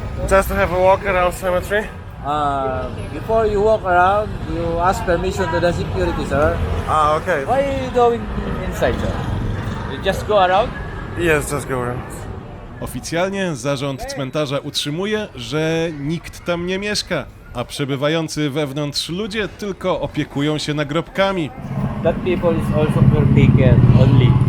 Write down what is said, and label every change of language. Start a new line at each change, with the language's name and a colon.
English: Just to have a walk around cemetery. Before you walk around, you ask permission to the security, sir. Okay. Why are you going inside, sir? You just go around? Yes, just go around.
Polish: Oficjalnie zarząd cmentarza utrzymuje, że nikt tam nie mieszka, a przebywający wewnątrz ludzie tylko opiekują się nagrobkami.
English: That people is also caretaker only.